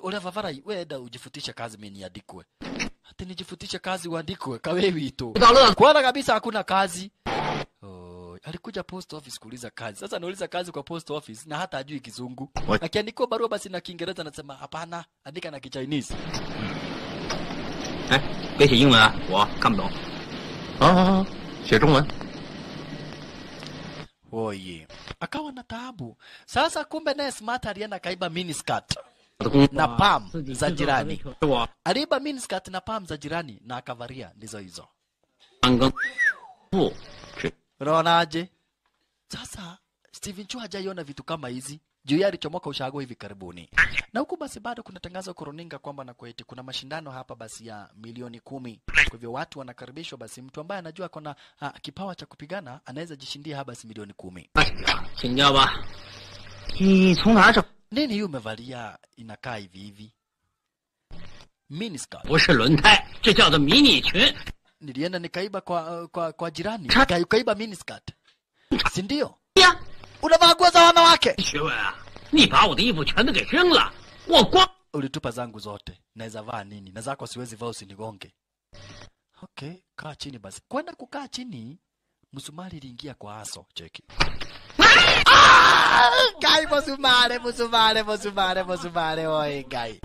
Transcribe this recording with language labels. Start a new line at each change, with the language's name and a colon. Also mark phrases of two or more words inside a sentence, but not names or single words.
Swahili: Ole Vavara wewe enda ujifutishe kazi mimi niandikwe. Hata nijifutishe kazi uandikwe kawewi tu. Kwana kabisa hakuna kazi. Alikuja post office kuuliza kazi. Sasa anauliza kazi kwa post office na hata hajui Kizungu. Akiandika barua basi na Kiingereza anasema hapana, andika na Kichinese.
Chinese: 别写英文啊，我看不懂。写中文。
Swahili: Oye. Akawa na taabu. Sasa kumbe naye smart alienda kaiba miniskirt na pam za jirani. Aliiba miniskirt na pam za jirani na akavaria ndizo hizo. Unaonaje? Sasa Steven Cho hajaiona vitu kama hizi. juu ya alichomoka ushago hivi karibuni. Na huku basi bado kuna tangazo kuruninga kwamba na kweti kuna mashindano hapa basi ya milioni 10. Kwa hivyo watu wanakaribishwa, basi mtu ambaye anajua kuna kipawa cha kupigana anaweza jishindia hapa basi milioni 10.
Chinese: 请教吧，你从哪找？
Swahili: Nini hiyo umevalia inakaa hivi hivi? Miniskirt.
Chinese: 不是轮胎，这叫做迷你裙。
Swahili: Nilienda nikaiba kwa jirani. Ukaiba miniskirt. Si ndio?
Chinese: 呀，
Swahili: Unavaa nguo za wanawake.
Chinese: 学问啊，你把我的衣服全都给扔了，我光
Swahili: Ulitupa zangu zote. Naweza vaa nini? Na zako siwezi vaa, usinigonge. Okay, kaa chini basi. Kwenda kukaa chini, msumari iliingia kwa aso, cheki. Gai musumare oi gai.